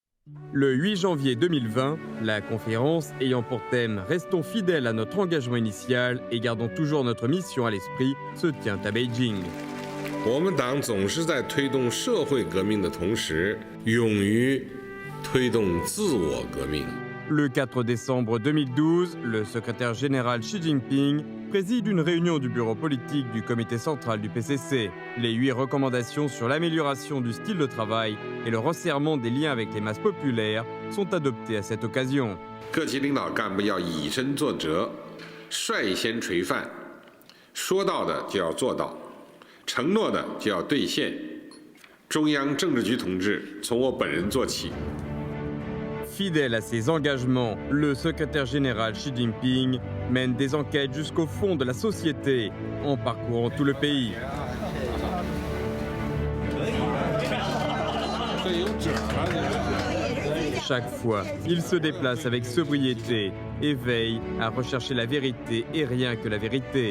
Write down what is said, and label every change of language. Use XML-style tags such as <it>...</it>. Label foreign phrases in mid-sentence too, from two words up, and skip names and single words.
<fr>Le 8 janvier 2020, la conférence ayant pour thème « Restons fidèles à notre engagement initial et gardons toujours notre mission à l'esprit » se tient à Beijing.</fr> <zh>我们党总是在推动社会革命的同时，勇于推动自我革命。</zh> <fr>Le 4 décembre 2012, le secrétaire général Xi Jinping préside une réunion du bureau politique du comité central du PCC. Les 8 recommandations sur l'amélioration du style de travail et le resserrement des liens avec les masses populaires sont adoptées à cette occasion.</fr> <zh>各级领导干部要以身作则，率先垂范，说到的就要做到，承诺的就要兑现。中央政治局同志从我本人做起。</zh> <fr>Fidèle à ses engagements, le secrétaire général Xi Jinping mène des enquêtes jusqu'au fond de la société en parcourant tout le pays. Chaque fois, il se déplace avec sobriété et veille à rechercher la vérité et rien que la vérité.</fr>